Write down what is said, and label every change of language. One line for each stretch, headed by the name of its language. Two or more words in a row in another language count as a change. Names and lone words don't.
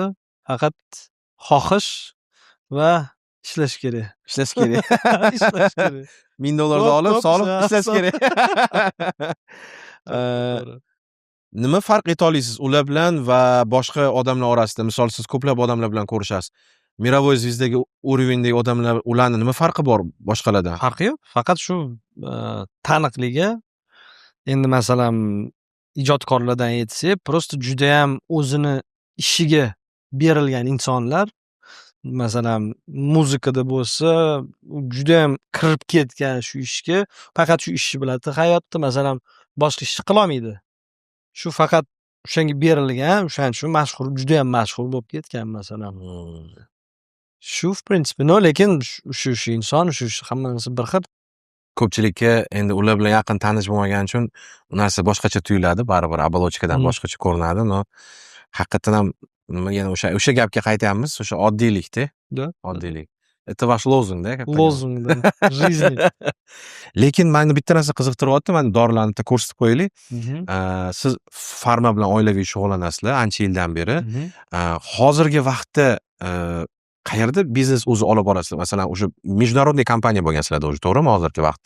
Uzbek: Faqat xohish va ishlash kerak. Ishlash kerak. Ishlash kerak. $1000 olib, solib ishlash kerak. Nima farq eta olasiz ular bilan va boshqa odamlar orasida? Misol siz ko'plab odamlar bilan ko'rishasiz. Mirovoy звездagi уровеньdagi odamlar, ularning nima farqi bor boshqalardan? Farqi yo'q. Faqat shu taniqligi. Endi masalan, ijodkorlardan aytsak, prosta juda ham o'zini ishiga berilgan insonlar, masalan, muzikada bo'lsa, juda ham kirib ketgan shu ishga, faqat shu ishni biladi. Hayotda masalan boshqa ishni qila olmaydi. Shu faqat o'shanga berilgan, o'shaning uchun mashhur, juda ham mashhur bo'lib ketgan masalan. Shu
Russian: в принципе,
Uzbek: no, lekin shu inson, shu hammasi bir xil. Ko'pchilikka endi ular bilan yaqin tanish bo'lmagani uchun u narsa boshqacha tuyuladi, baribir оболочкаdan boshqacha ko'rinadi. No, haqiqatan ham yana o'sha gapga qaytamiz, o'sha oddiylikda. Oddiylik.
Russian: Это ваш лозунг-da. Лозунг жизни.
Uzbek: Lekin meni bitta narsa qiziqtiryapti, mana dorilarni bitta ko'rsatib qo'yaylik. Siz farma bilan oilaviy shug'ullanasizlar ancha yildan beri. Hozirgi vaqtda qayerda biznes o'zi olib borasizlar? Masalan, o'sha международный kompaniya bo'lgansizlarda o'zi, to'g'rimi hozirgi vaqtda?